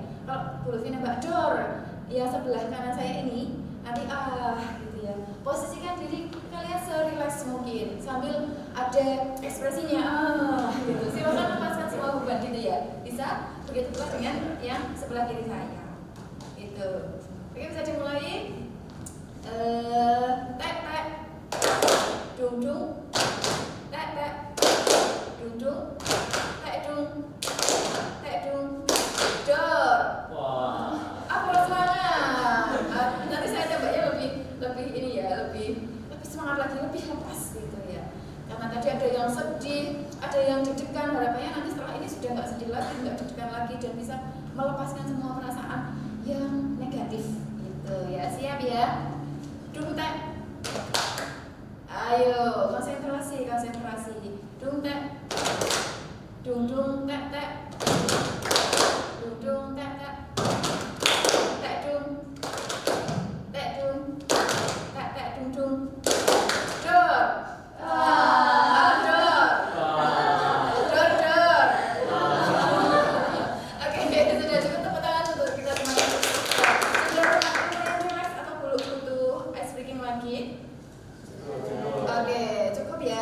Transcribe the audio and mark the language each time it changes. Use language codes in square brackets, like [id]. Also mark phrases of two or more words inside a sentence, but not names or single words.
[id] Kalau Bu Lutfi nembak dor, ya sebelah kanan saya ini nanti gitu ya. Posisikan diri kalian serileks mungkin sambil ada ekspresinya, gitu. Silakan lepaskan semua beban gitu ya. Bisa begitu pula dengan yang sebelah kiri saya, gitu. Oke, bisa dimulai. Tek tek, dung dung, tek tek, dung dung, tek dung, dor. Wah. Aplaus semangat. Nanti saya coba ya lebih ini ya, lebih semangat lagi, lebih lepas gitu ya. Karena tadi ada yang sedih, ada yang deg-degan. Harapannya nanti setelah ini sudah nggak sedih lagi, nggak deg-degan lagi, dan bisa melepaskan semua perasaan yang negatif gitu ya. Siap ya? Dung tek. Ayo konsentrasi. Dung tek. Dung dung tek tek. Dung dung tek tek. Tek dung. Tek dung. Tek tek dung dung. Dor. Oke, sudah cukup tepuk tangan untuk kita semuanya. Sudah pernah relax atau butuh [en] ice breaking [id] lagi? Oke, cukup ya.